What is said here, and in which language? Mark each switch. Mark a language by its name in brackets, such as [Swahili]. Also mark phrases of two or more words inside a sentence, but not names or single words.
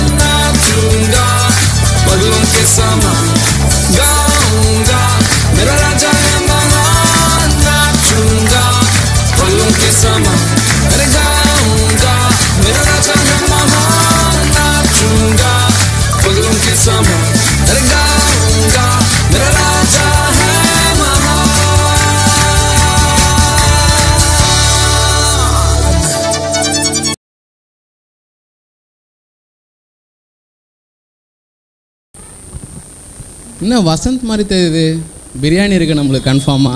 [Hindi] नाचूंगा पगलों के समान गाऊंगा मेरा राजा है महान. नाचूंगा पगलों के समान, अरे गाऊंगा मेरा राजा है महान. नाचूंगा पगलों के समान, अरे गाऊंगा मेरा राजा है महान. [Tamil] என்ன வசந்த் மாதிரி தெரியுது, பிரியாணி இருக்குது நம்மளுக்கு கன்ஃபார்மாக.